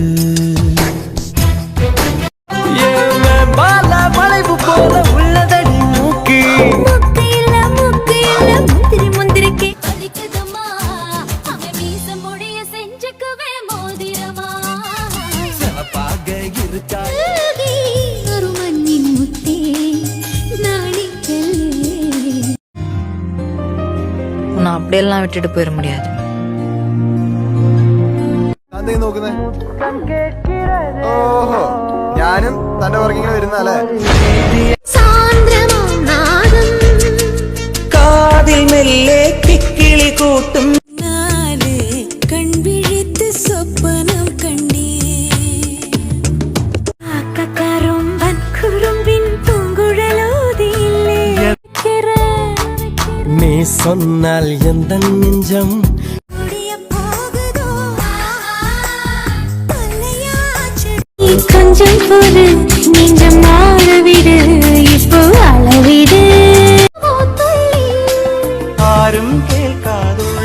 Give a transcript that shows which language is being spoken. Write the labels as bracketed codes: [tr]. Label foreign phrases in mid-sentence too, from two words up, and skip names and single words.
[ta] வளைவு போல உள்ளதடி மூக்கி சிறப்பாக இருக்கா உன்னை அப்படியெல்லாம் விட்டுட்டு போயிட முடியாது. [ml] ഓഹോ ഞാനും തന്റെ പുറകിങ്ങനെ വരുന്നല്ലേ കാതിൽ മെല്ലെ കിക്കിളി കൂട്ടും കൺവിഴിത്ത് സ്വപ്നം കണ്ടേ കാക്കറുമ്പൻ കുറുമ്പിൻ പൂങ്കുഴലോതിയില്ലേ [ta] നീ சொன்னால் எந்த நெஞ்சம் கொஞ்சம் பொறு நெஞ்சம் மாறவிடு இப்போ அளவிடு ஆரும் கேட்காதுள்ள